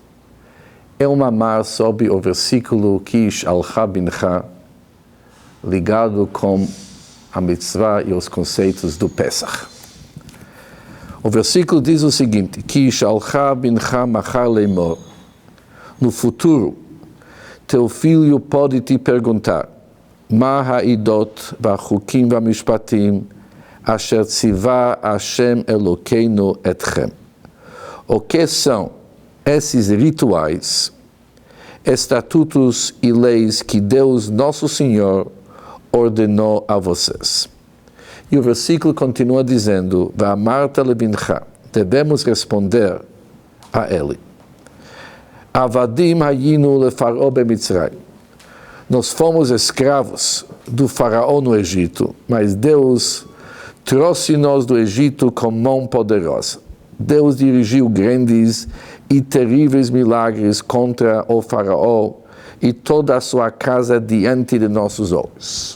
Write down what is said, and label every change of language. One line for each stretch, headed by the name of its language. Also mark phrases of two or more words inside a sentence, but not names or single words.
Portuguese: É um mamar sobre o versículo
Hebrew: כי ישאלך בנך,
Portuguese: ligado com a mitzvah e os conceitos do Pesach. O versículo diz o seguinte:
Hebrew: כי ישאלך בנך מחר לאמר.
Portuguese: No futuro, teu filho pode te perguntar:
Hebrew: מה העדות והחקים והמשפטים אשר צוה השם אלהינו אתכם.
Portuguese: O que são esses rituais, estatutos e leis que Deus, nosso Senhor, ordenou a vocês? E o versículo continua dizendo:
Hebrew: ואמרת לבנך,
Portuguese: devemos responder a ele:
Hebrew: עבדים היינו לפרעה במצרים.
Portuguese: Nós fomos escravos do faraó no Egito, mas Deus trouxe-nos do Egito com mão poderosa. Deus dirigiu grandes e terríveis milagres contra o faraó e toda a sua casa diante de nossos olhos.